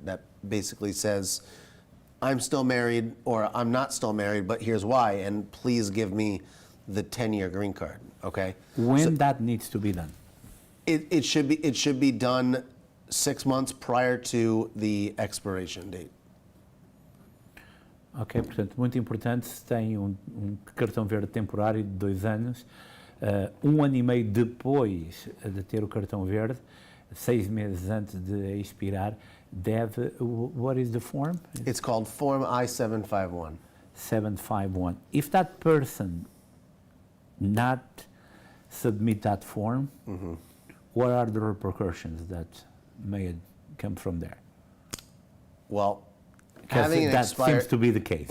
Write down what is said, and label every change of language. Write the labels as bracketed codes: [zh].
[en] That basically says, I'm still married, or I'm not still married, but here's why, and please give me the 10-year green card, okay? When that needs to be done? It should be done 6 months prior to the expiration date. [pt] Ok, portanto, muito importante, se tem cartão verde temporário de 2 anos, 1 ano e meio depois de ter o cartão verde, 6 meses antes de expirar, [en] what is the form? It's called Form I-751. 751. If that person not submit that form, what are the repercussions that may come from there? Well, Because having that expired, seems to be the case.